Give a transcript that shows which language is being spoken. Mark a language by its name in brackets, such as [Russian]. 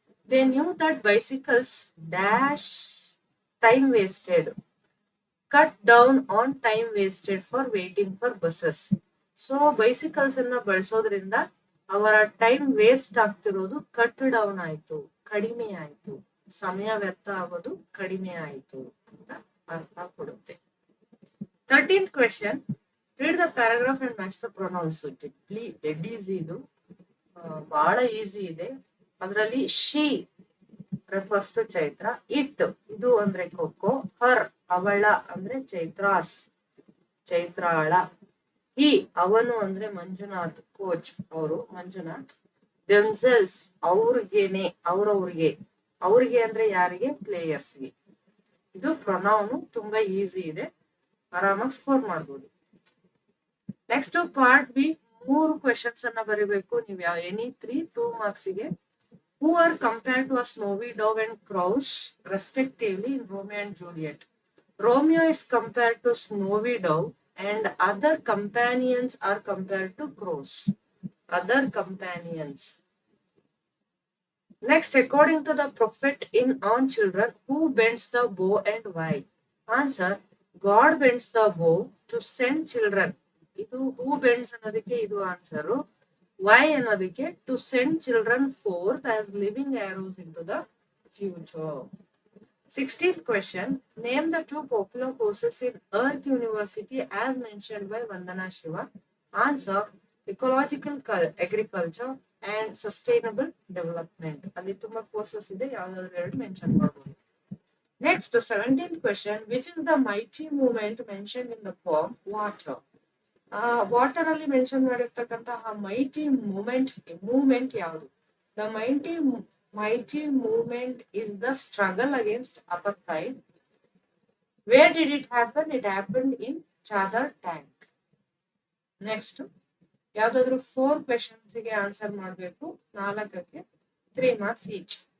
[English] They knew that bicycles dash time wasted, cut down on time wasted for waiting for buses. [Kannada] So bicycles ಅನ್ನ ಬಳಸೋದ್ರಿಂದ ಅವರ time waste ಆಗ್ತಿರೋದು cut down ಆಯ್ತು, ಕಡಿಮೆ ಆಯ್ತು, ಸಮಯ ವ್ಯರ್ಥ ಆಗೋದು ಕಡಿಮೆ ಆಯ್ತು ಅಂತ ಅರ್ಥ ಕೊಡುತ್ತೆ. [English] 13th question. Read the paragraph and match the pronouns. [Kannada] Dead easy ಇದು, ಬಹಳ ಈಸಿ ಇದೆ. ಅದರಲ್ಲಿ she [English] refers to [Kannada] Chaitra, it ಇದು ಅಂದ್ರೆ ಕೊಕ್ಕೋ, ಹರ್ ಅವಳ ಅಂದ್ರೆ ಚೈತ್ರಾಳ, ಈ ಅವನು ಅಂದ್ರೆ ಮಂಜುನಾಥ್, ಕೋಚ್ ಅವರು ಮಂಜುನಾಥ್, ದೆಮ್ಸೆಲ್ಸ್ ಅವ್ರಿಗೇನೆ ಅವ್ರಿಗೆ ಅಂದ್ರೆ ಯಾರಿಗೆ, ಪ್ಲೇಯರ್ಸ್ಗೆ. ಇದು ಪ್ರೊನೌನು ತುಂಬಾ ಈಸಿ ಇದೆ, ಆರಾಮಾಗಿ ಸ್ಕೋರ್ ಮಾಡ್ಬೋದು. ನೆಕ್ಸ್ಟ್ ಪಾರ್ಟ್ ಬಿ, 3 ಕ್ವೆಶನ್ಸ್ ಅನ್ನ ಬರೀಬೇಕು ನೀವು, any 2 ಮಾರ್ಕ್ಸ್ಗೆ. [English] Who are compared to a snowy dove and crows respectively in Romeo and Juliet? Romeo is compared to snowy dove and other companions are compared to crows. Other companions. Next, according to the prophet in On Children, who bends the bow and why? Answer, God bends the bow to send children. [Kannada] ಇದು [English] who bends [Kannada] ಅನ್ನೋದಕ್ಕೆ ಇದು answer. [English] Why [Kannada] ಅನ್ನೋದಕ್ಕೆ [English] to send children forth as living arrows into the future. 16th question. Name the 2 popular courses in Earth University as mentioned by Vandana Shiva. Answer, ecological agriculture and sustainable development. [Kannada] ಅಲ್ಲಿ ತುಂಬಾ courses ಇದೆ, ಯಾವ್ದಾದ್ರು 2 mention ಮಾಡಬಹುದು. [English] Next, 17th question. Which is the mighty movement mentioned in the poem Water? [Kannada] Water ಅಲ್ಲಿ mention ಮಾಡಿರ್ತಕ್ಕಂತಹ mighty movement ಯಾವುದು? [English] The mighty movement is the struggle against apartheid. Where did it happen? It happened in Chavdar tank. [Kannada] Next, ಯಾವ್ದಾದ್ರು 4 questions ಗೆ answer ಮಾಡಬೇಕು, 4ಕ್ಕೆ 3 marks each.